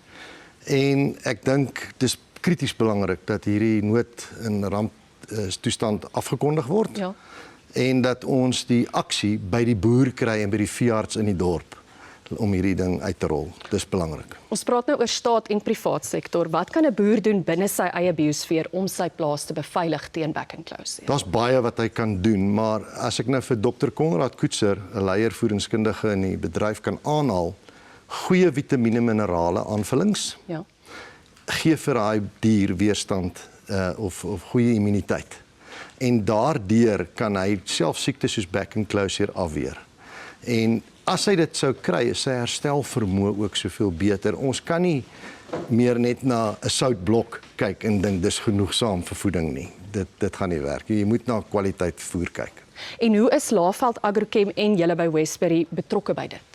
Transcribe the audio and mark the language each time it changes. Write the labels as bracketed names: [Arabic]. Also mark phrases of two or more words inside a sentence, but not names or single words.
[Afrikaans] En ek dink dis krities belangrik dat hierdie nood in ramptoestand afgekondig word. Ja. En dat ons die aksie by die boer kry en by die veearts in die dorp om hierdie ding uit te rol. Dis belangrik. Ons praat nou oor staat en privaat sektor. Wat kan 'n boer doen binne sy eie biosfeer om sy plaas te beveilig teen back and close? Daar's baie wat hy kan doen, maar as ek nou vir Dr. Konrad Koetser, 'n leier voedingskundige in die bedryf kan aanhaal, goeie vitamiene minerale aanvullings. Ja. Gee vir daai dier weerstand of goeie immuniteit. En daardeur kan hy self siektes soos back and close afweer. En as hy dit sou kry, is sy herstelvermoë ook soveel beter. Ons kan nie meer net na 'n soutblok kyk en dink dis genoegsaam vir voeding nie. Dit gaan nie werk. Jy moet na kwaliteit voer kyk. En hoe is Laveld Agrochem en julle by Westbury betrokke by dit?